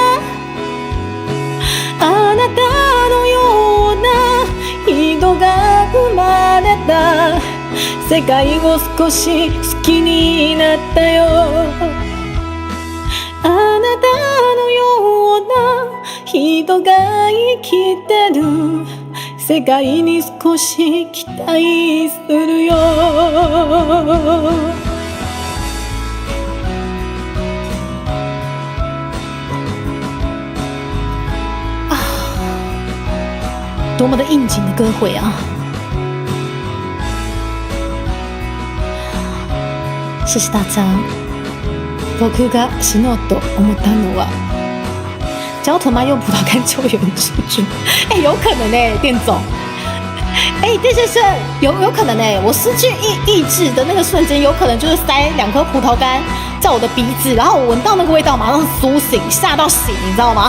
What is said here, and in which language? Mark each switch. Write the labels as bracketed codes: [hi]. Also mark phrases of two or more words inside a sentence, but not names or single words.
[ja] あなたのような人が生まれた世界を少し好きになったよあなたのような人が生きてる世界に少し期待するよ [zh] 多么的应景的歌会啊谢谢大家。僕が死のうと思ったのは焦头妈用葡萄干救援蜘蛛。有可能店总。店先生，有可能我失去意志的那个瞬间，有可能就是塞2颗葡萄干在我的鼻子，然后我闻到那个味道，马上苏醒，吓到醒，你知道吗？